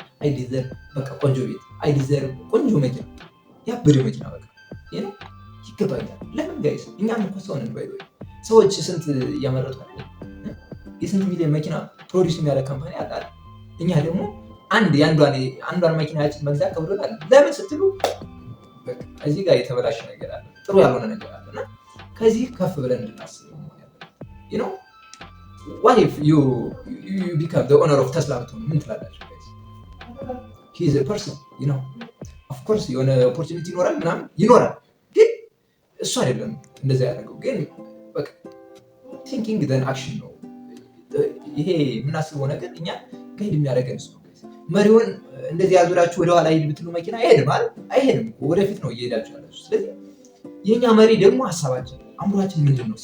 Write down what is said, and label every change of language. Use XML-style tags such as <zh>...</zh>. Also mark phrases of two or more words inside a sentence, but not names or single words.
<en>I deserve</en> <am>በቃ ቆንጆ ቤት፣</am> <en>I deserve</en> <am>ቆንጆ መኪና፣ ያበደ መኪና በቃ ይሄ ነው ይገባኛል። ለምን ጋይስ እኛም እኮ ሰው ነን። ባይ ሰዎች ስንት እያመረቱ የስንት ሚሊዮን መኪና ፕሮዲስ የሚያደርግ ካምፓኒ አለ። እኛ ደግሞ የአንዷን መኪናችን መግዛት ከብዶናል። ለምን ስትሉ እዚህ ጋር የተበላሸ ነገር አለ፣ ጥሩ ያልሆነ ነገር አለ እና ከዚህ ከፍ ብለን እንድናስብ ነው።</am> <en>what if you become the owner of Tesla</en> <am>ብትሆኑ ምን ትላላችሁ?</am> <en>he is a person, of course</en> <am>የሆነ ኦፖርቹኒቲ ይኖራል ምናምን ይኖራል፣ ግን እሱ አይደለም እንደዛ ያደረገው። ግን በቃ</am> <en>thinking then action</en> <am>ነው። ይሄ የምናስበው ነገር እኛ ጋይድ የሚያደርገን እሱ ነው። መሪውን እንደዚህ ያዙራችሁ ወደኋላ ሂድ ብትሉ መኪና አይሄድም፣ ወደፊት ነው እየሄዳችሁ ያላችሁ። ስለዚህ የኛ መሪ ደግሞ ሀሳባችን አእምሯችን ምንድን ነው?</am>